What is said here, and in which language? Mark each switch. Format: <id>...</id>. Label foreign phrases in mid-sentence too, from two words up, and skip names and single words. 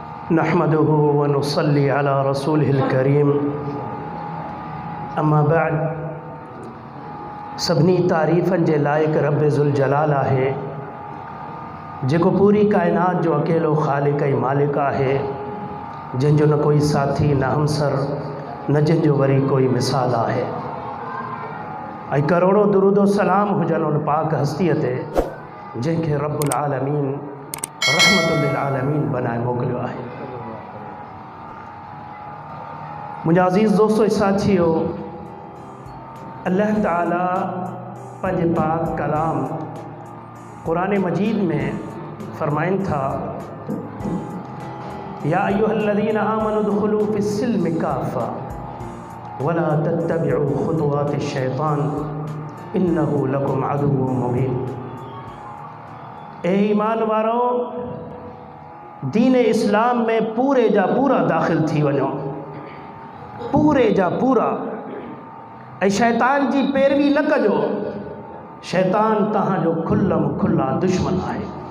<ar>نحمده ونصلي على رسوله الكريم.</ar> <sd>अम्मा बाद, सभिनी तारीफ़नि जे लाइक़ रब ज़ुल जलाल आहे, जेको पूरी कायनात जो अकेलो ख़ालिक़ ऐं मालिक आहे, जंहिंजो न कोई साथी न हमसर न जंहिंजो वरी कोई मिसाल आहे। ऐं करोड़ों दुरूदो सलाम हुजनि उन पाक हस्तीअ ते जंहिंखे</sd> <ar>رب العالمين رحمة للعالمين</ar> <sd>बनाए मोकिलियो आहे। मुंहिंजा अज़ीज़ दोस्तो साथियो, अल्लाह ताला पंहिंजे पाक कलाम क़ुरान मजीद में फरमाइनि था,</sd> <ar>يا أيها الذين آمنوا ادخلوا في السلم كافة ولا تتبعوا خطوات الشيطان إنه لكم عدو مبين.</ar> <sd>ए ईमान वारो, दीन इस्लाम में पूरे जा पूरा दाख़िल थी वञो, पूरे जा पूरा। ऐं शैतान जी पैरवी न कजो, शैतान तव्हांजो खुल्लम खुल्ला दुश्मन आहे।</sd>